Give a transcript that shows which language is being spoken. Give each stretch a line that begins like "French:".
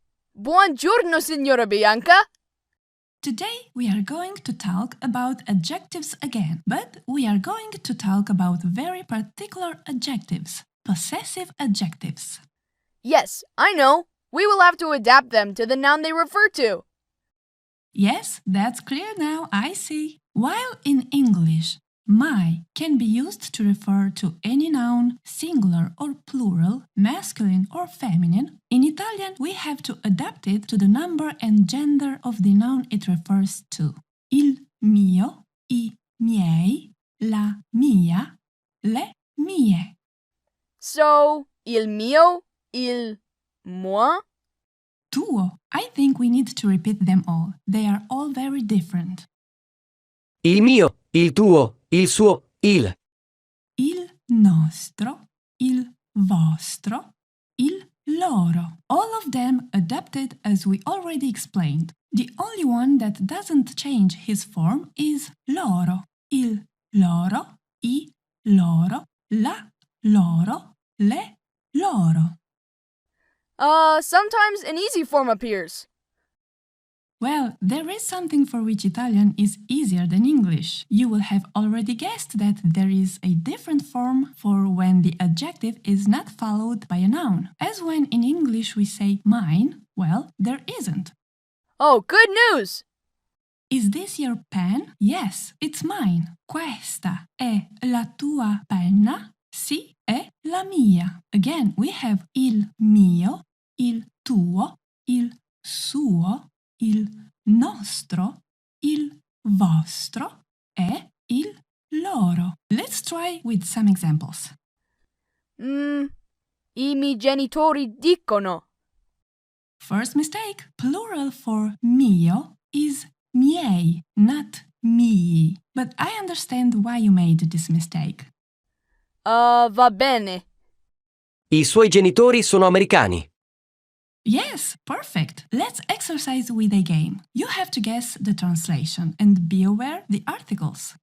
Italian: Buongiorno, signora Bianca.
English: Today we are going to talk about adjectives again, but we are going to talk about very particular adjectives, possessive adjectives. Yes, I know. We will have to adapt them to the noun they refer to. Yes, that's clear now, I see. While in English, my can be used to refer to any noun, singular or plural, masculine or feminine, in Italian we have to adapt it to the number and gender of the noun it refers to.
Italian: Il mio, I miei, la mia, le mie. So, il mio, il moi. Tuo.
English: I think we need to repeat them all. They are all very different.
Italian: Il mio, il tuo, il suo, il. Il nostro, il vostro, il loro.
English: All of them adapted as we already explained. The only one that doesn't change his form is loro.
Italian: Il loro, I loro, la loro, le loro.
English: Sometimes an easy form appears. Well, there is something for which Italian is easier than English. You will have already guessed that there is a different form for when the adjective is not followed by a noun. As when in English we say mine, well, there isn't. Oh, good news! Is this your pen? Yes, it's mine.
Italian: Questa è la tua penna? Sì, è la mia. Again, we have il mio, il tuo, il suo, il nostro, il vostro e il loro.
English: Let's try with some examples.
Italian: I miei genitori dicono.
English: First mistake. Plural for mio is miei, not mii. But I understand why you made this mistake.
Italian: Va bene. I suoi genitori sono americani.
English: Yes, perfect. Let's exercise with a game. You have to guess the translation and be aware the articles.